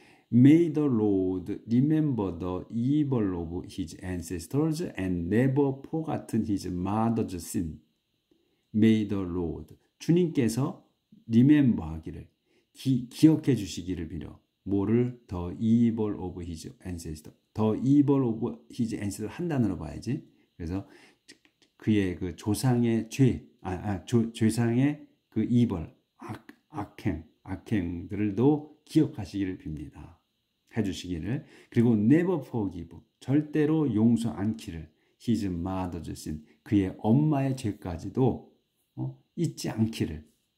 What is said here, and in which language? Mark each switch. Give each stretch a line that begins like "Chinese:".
English: May the Lord remember the evil of his ancestors and never forgotten his mother's sin. May the Lord,
Korean: 주님께서 remember 하기를, 기억해 주시기를 빌어. 뭐를?
English: The evil of his ancestors. The evil of his ancestors
Korean: 한 단어로 봐야지. 그래서 그의 그 조상의 조상의 그 evil, 악행들도 기억하시기를 빕니다. 해주시기를. 그리고
English: never forgive,
Korean: 절대로 용서 않기를.
English: his mother's sin,
Korean: 그의 엄마의 죄까지도 잊지 않기를.